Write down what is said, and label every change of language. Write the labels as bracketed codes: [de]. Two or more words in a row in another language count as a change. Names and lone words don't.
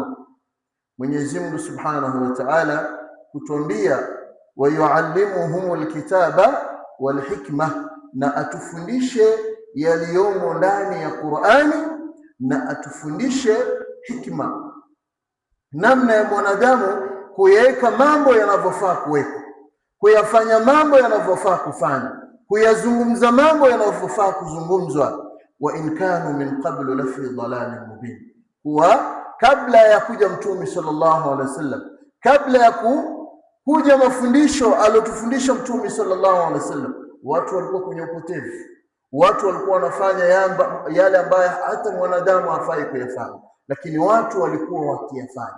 [sw] Mwenyezi Mungu [ar] سبحانه وتعالى [sw] kutuambia [ar] ويعلمهم الكتاب والحكمة, [sw] na atufundishe yaliyomo ndani ya Qur'ani, na atufundishe hikma, namna ya mwanadamu kuyaweka mambo yanavyofaa kuwekwa, kuyafanya mambo yanavyofaa kufanya, kuyazungumza mambo yanavyofaa kuzungumzwa. [ar] وإن كانوا من قبل لفي ضلال مبين, [sw] huwa kabla ya kuja Mtume [ar] صلى الله عليه وسلم, [sw] kabla ya kuja mafundisho aliyotufundisha Mtume [ar] صلى الله عليه وسلم, [sw] watu walikuwa kwenye upotevu. Watu walikuwa wanafanya yale ambayo hata mwanadamu hafai kuyafanya, lakini watu walikuwa wakiyafanya.